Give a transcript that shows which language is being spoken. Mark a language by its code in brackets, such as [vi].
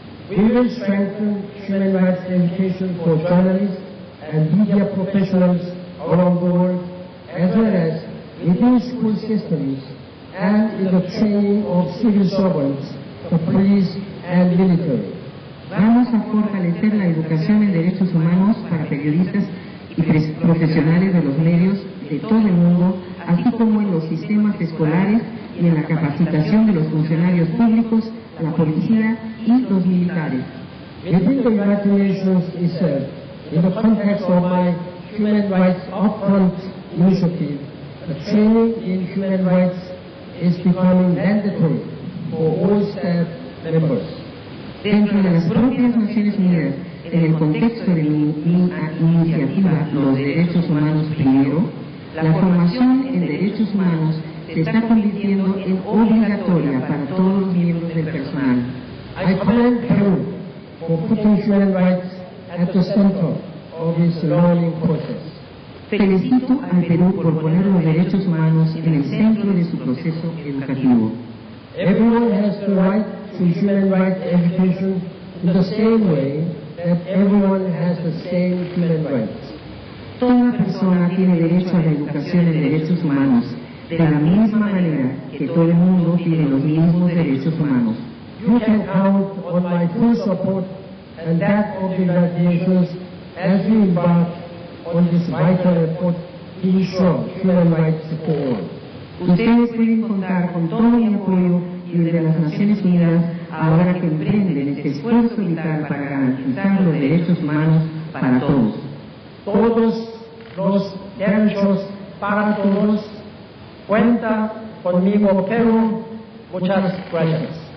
[en] We will strengthen human rights education for journalists and media professionals around the world, as well as within school systems and in the training of civil servants, the police and military. [es] Vamos a fortalecer la educación en derechos humanos para periodistas y profesionales de los medios de todo el mundo, así como en los sistemas escolares y en la capacitación de los funcionarios públicos, la policía y los militares. [en] Within the United Nations itself, in the context of my Human Rights Upfront initiative, the training in human rights is becoming mandatory for all staff members. [es] Dentro de las propias Naciones Unidas, en el contexto de mi iniciativa Los Derechos Humanos Primero, la formación en derechos humanos se está convirtiendo en obligatoria para todos los miembros del personal. [en] I commend Peru for putting human rights at the center of its learning process. [es] Felicito al Perú por poner los derechos humanos en el centro de su proceso educativo. [en] Everyone has the right to human rights education in the same way that everyone has the same human rights. [es] Toda persona tiene derecho a la educación en derechos humanos, de la misma manera que todo el mundo tiene los mismos derechos humanos. [en] You can count on my full support and that of the United Nations as we embark on this vital effort to ensure human rights for all. [es] Ustedes pueden contar con todo mi apoyo y el de las Naciones Unidas ahora que emprenden este esfuerzo vital para garantizar los derechos humanos para todos. Todos los derechos para todos. Cuenta conmigo, Perú. Muchas gracias.